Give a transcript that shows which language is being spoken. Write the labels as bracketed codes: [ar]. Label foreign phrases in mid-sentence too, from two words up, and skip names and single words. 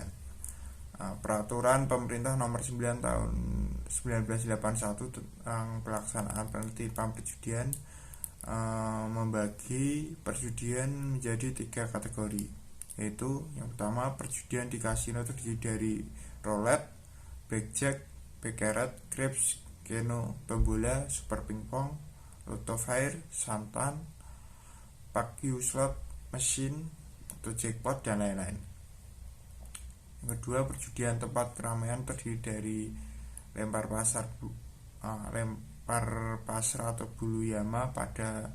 [id] Peraturan Pemerintah Nomor 9 Tahun 1981 tentang pelaksanaan penertiban perjudian membagi perjudian menjadi 3 kategori, yaitu yang pertama, perjudian di kasino terdiri dari roulette, blackjack, baccarat, craps, keno, tombola, super pingpong, lotto fire, santan, pakyu slot, mesin atau jackpot, dan lain-lain. Yang kedua, perjudian tempat keramaian terdiri dari lempar pasar atau bulu yama pada